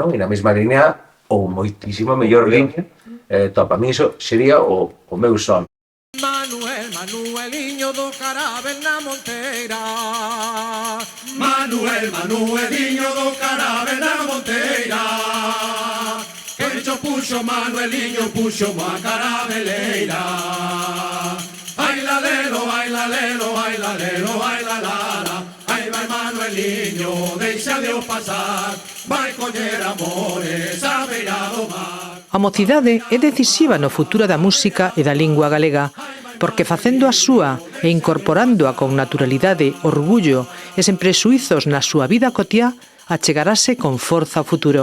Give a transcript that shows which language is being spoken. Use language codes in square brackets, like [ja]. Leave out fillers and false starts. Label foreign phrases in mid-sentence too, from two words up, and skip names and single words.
[gl] E na mesma línea ou moitísimo mellor línea, topa, a mí iso sería o meu son. Manueliño do Carabel na Monteira. Manueliño do Carabel na Monteira. Que cho puxo Manueliño, puxo má carabeleira. Ai la lelo, ai la lelo, ai la lelo, ai la lara. Ai vai Manueliño, deixa de o pasar. Vai coller amores a beira do mar. A mocidade é decisiva no futuro da música e da lingua galega, porque facendo a súa e incorporándoa con naturalidade, orgullo e sen prexuizos na súa vida cotiá, achegarase con forza ao futuro.